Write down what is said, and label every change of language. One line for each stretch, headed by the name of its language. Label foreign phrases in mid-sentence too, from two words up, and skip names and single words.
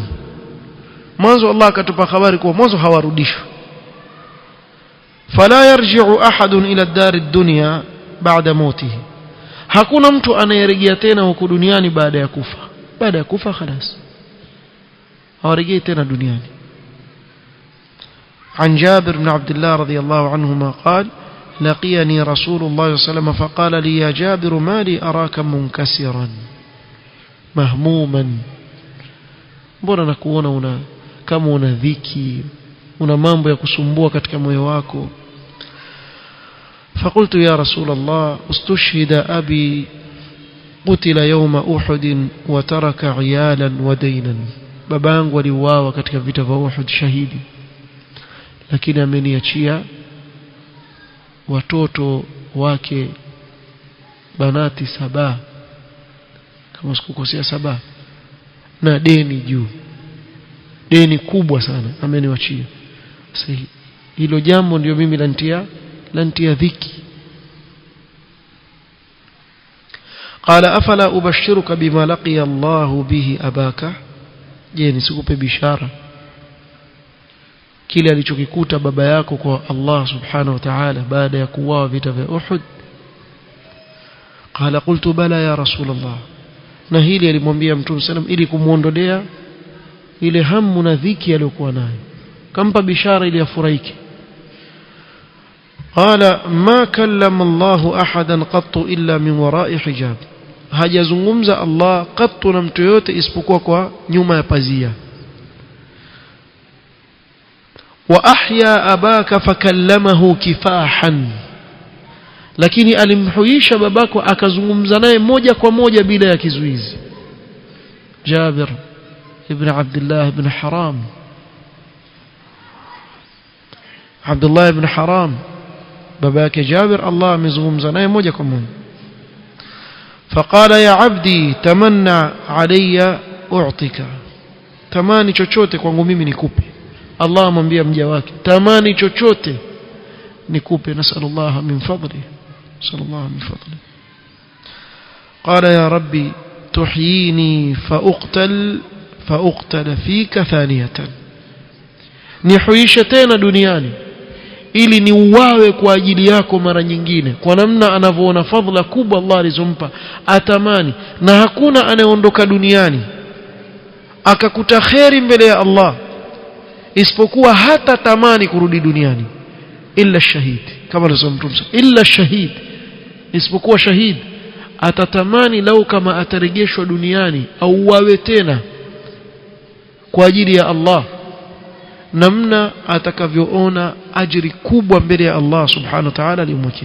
Swahili: mwanzo Allah akatupa habari kwa mwanzo hawarudishwi.
Arabic: فلا يرجع أحد إلى الدار الدنيا بعد موته,
Swahili: hakuna mtu anayerejea tena huko duniani baada ya kufa. baada ya kufa خلاص hawarejei tena duniani.
Arabic: عن جابر بن عبد الله رضي الله عنهما قال لقيني رسول الله صلى الله عليه وسلم فقال لي يا جابر ما لي أراك منكسرا مهموما
Swahili: mbona nakuona kama una dhiki, una mambo ya kusumbua katika moyo wako.
Arabic: فقلت يا رسول الله استشهد أبي قتل يوم أحد وترك عيالا ودينا.
Swahili: babangu waliuawa katika vita vya Uhud shahidi, lakini ameniachia watoto wake banati 7 kama sikukosea 7 na deni juu, deni kubwa sana ameniachia. Sasa hilo jambo ndio mimi lantia dhiki.
Arabic: قال أفلا أبشرك بما لقي الله به أباك.
Swahili: je, nisikupe bishara kile alichokikuta baba yako kwa Allah
Arabic: سبحانه وتعالى
Swahili: baada ya kuuawa vita vya Uhud?
Arabic: قال قلت بلى يا رسول الله.
Swahili: na hili alimwambia Mtume sallam ili kumuondolea ile hamu na dhiki aliyokuwa nayo, kampa bishara ili afurahike.
Arabic: قال ما كلم الله أحدا قط إلا من وراء حجاب.
Swahili: hajazungumza Allah qattu na mtu yote isipokuwa kwa nyuma ya pazia.
Arabic: وأحيا أباك فكلمه كفاحا.
Swahili: lakini alimhuisha babako akazungumza naye moja kwa moja bila ya kizuizi. Jabir ibn Abdullah ibn Haram, Abdullah ibn Haram baba yake Jabir, Allah amezungumza naye moja kwa moja.
Arabic: فقال يا عبدي تمنى علي أعطيك.
Swahili: tamani chochote kwangu mimi nikupe. Allah amwambia mja wake tamani chochote nikupe.
Arabic: نسأل الله من فضله نسأل الله من فضله. قال يا ربي تحييني فأقتل فيك ثانية.
Swahili: nihuisha tena duniani ili niuawe kwa ajili yako mara nyingine. kwa namna anavyoona fadhila kubwa Allah alizompa, atamani. na hakuna anayeondoka duniani akakuta kheri mbele ya Allah isipokuwa hata tamani kurudi duniani,
Arabic: إلا شهيد,
Swahili: kama alisema Mtume
Arabic: إلا شهيد,
Swahili: isipokuwa shahid atatamani lau kama atarejeshwa duniani au uawe tena kwa ajili ya Allah, namna atakavyoona ajiri kubwa mbele ya Allah
Arabic: سبحانه وتعالى
Swahili: alimwekea.